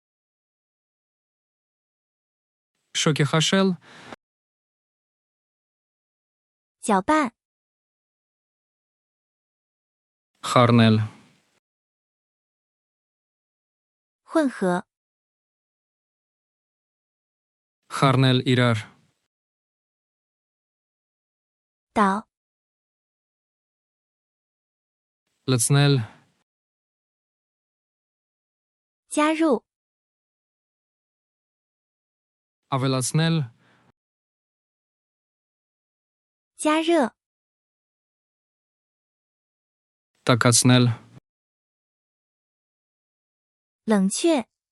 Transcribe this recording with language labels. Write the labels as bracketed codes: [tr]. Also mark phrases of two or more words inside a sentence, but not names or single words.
[hy] շոգեխաշել, [zh] 搅拌 [hy] խառնել, [zh] 混合 [hy] խառնել իրար, [zh] 倒 [hy] լցնել, [zh] 加入 [hy] ավելացնել, [zh] 加热 [hy] տաքացնել, [zh] 冷却